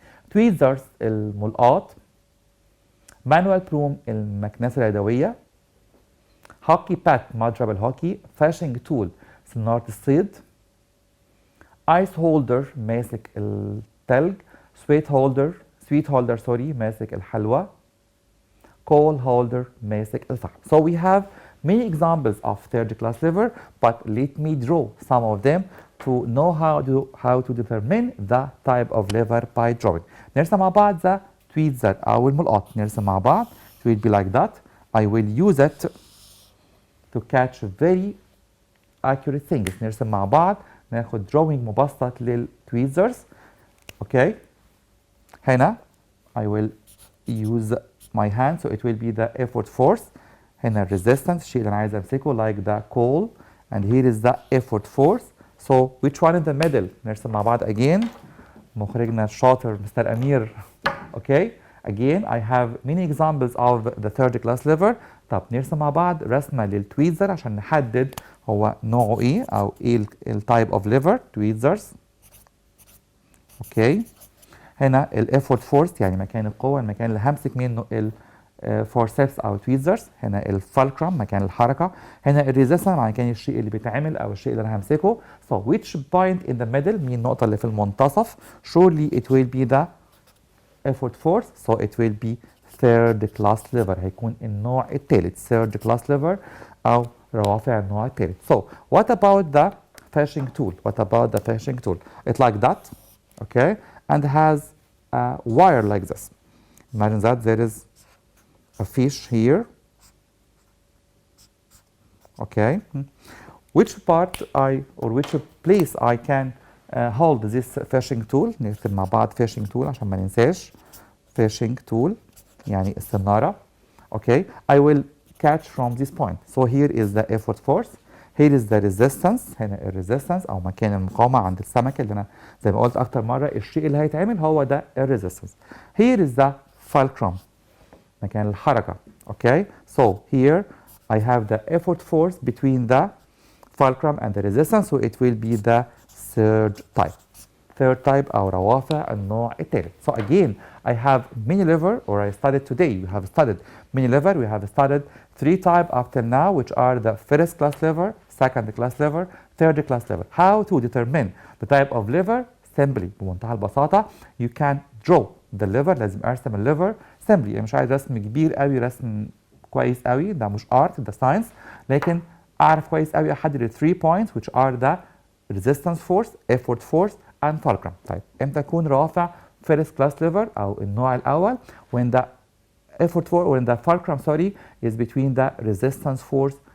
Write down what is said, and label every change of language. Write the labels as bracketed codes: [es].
[ar] tweezers الملقاط، manual broom المكنسة اليدوية، hockey bat مضرب الهوكي، fishing tool صنارة الصيد، ice holder ماسك التلج، sweet holder ماسك الحلوى، coal holder ماسك الفحم. [en] So we have many examples of third class lever, but let me draw some of them to know how to determine the type of lever by drawing. [ar] نرسم مع بعض the tweezer أو الملقاط. نرسم مع بعض. [en] It will be like that. I will use it to catch very accurate things. [ar] نرسم مع بعض. ناخد drawing مبسط للtweezers. [en] Okay. هنا I will use my hand, so it will be the effort force. [ar] هنا resistance الشيء اللي أنا عايز أمسكه [en] like the coal, and here is the effort force. So which one in the middle? [ar] نرسم مع بعض again. مخرجنا الشاطر مستر أمير. [en] Okay. Again I have many examples of the third class lever. [ar] طب نرسم مع بعض رسمة للتويزر عشان نحدد هو نوعه إيه أو إيه التايب of lever tweezers. [en] Okay. [ar] هنا الeffort force يعني مكان القوة، المكان اللي همسك منه الفورسبس أو tweezers. هنا الفالكرم مكان الحركة. هنا الريزيستنس مكان الشيء اللي بيتعمل أو الشيء اللي أنا همسكه. [en] So which point in the middle؟ [ar] مين النقطة اللي في المنتصف؟ [en] Surely it will be the effort force. So it will be third class lever. [ar] هيكون النوع الثالث [en] third class lever [ar] أو روافع النوع الثالث. [en] So what about the fishing tool? What about the fishing tool? It's like that. Okay. And has a wire like this. Imagine that there is a fish here. Okay. Which part which place I can hold this fishing tool. [ar] نكتب مع بعض fishing tool عشان ما ننساش. Fishing tool يعني السنارة. Okay. [en] I will catch from this point. So here is the effort force. Here is the resistance. [ar] هنا الريزيستنس أو مكان المقاومة عند السمكة اللي أنا زي ما قلت أكتر مرة الشيء اللي هيتعمل هو ده الريزيستنس. [en] Here is the fulcrum [ar] مكان الحركة. [en] Okay. So here I have the effort force between the fulcrum and the resistance. So it will be the third type. Third type أو روافع النوع الثالث. So again I have many lever, or I studied today. We have studied many lever. We have studied 3 types up till now, which are the first class lever, second class lever, third class lever. How to determine the type of lever? Simply [ar] بمنتهى البساطة [en] you can draw the lever. [ar] لازم أرسم الليفر simply. يعني مش عايز رسم كبير قوي، رسم كويس قوي، ده مش art ده science، لكن أعرف كويس قوي أحدد 3 points [en] which are the resistance force, effort force and fulcrum. [ar] طيب امتى يكون رافع first class lever أو النوع الأول؟ [en] when the effort force when the fulcrum is between the resistance force